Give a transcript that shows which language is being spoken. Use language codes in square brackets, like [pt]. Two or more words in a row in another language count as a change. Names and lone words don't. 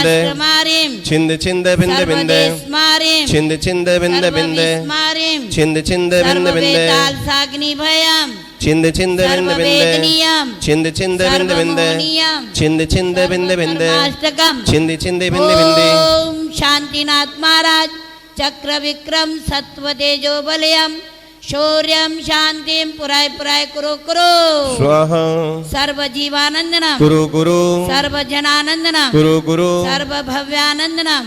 [sa] सर्वराष्ट्रमारिम छिंद छिंद बिंद बिंद सर्वदेशमारिम छिंद छिंद बिंद बिंद सर्वविस्मारिम छिंद छिंद बिंद बिंद सर्ववेतालसाग्निभयम छिंद छिंद बिंद बिंद सर्ववेदनीयम छिंद छिंद बिंद बिंद सर्वमोहनीयम छिंद छिंद बिंद बिंद सर्वकर्माष्टकम छिंद छिंद बिंद बिंद ओम शांतिनाथ महाराज चक्र विक्रम सत्व तेजो बलयम शौर्यम शांतिम पुराय पुराय कुरु कुरु स्वाहा सर्व जीवानंदनम कुरु कुरु सर्व जनानंदनम कुरु कुरु सर्व भव्यानंदनम